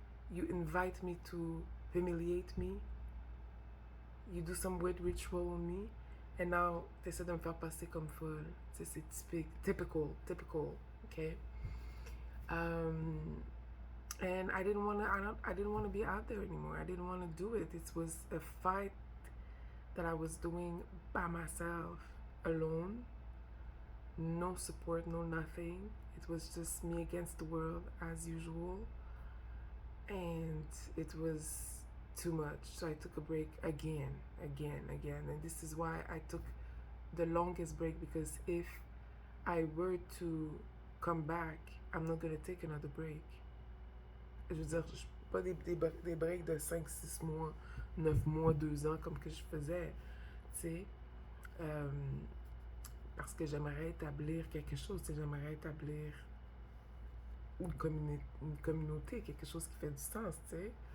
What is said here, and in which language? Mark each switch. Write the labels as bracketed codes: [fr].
[en] You invite me to humiliate me. You do some weird ritual on me. And now, [fr] tu essaies de me faire passer comme folle. Tu sais, c'est typique, [en] typical, okay? Um, and I didn't want to be out there anymore. I didn't want to do it. It was a fight that I was doing by myself, alone, no support, no nothing. It was just me against the world as usual. And it was too much. So I took a break again. And this is why I took the longest break, because if I were to come back, I'm not going to take another break. [fr] Je veux dire, pas des breaks de 5, 6 mois, 9 mois, 2 ans comme que je faisais, tu sais. Euh, parce que j'aimerais établir quelque chose, j'aimerais établir une communauté, quelque chose qui fait du sens, tu sais.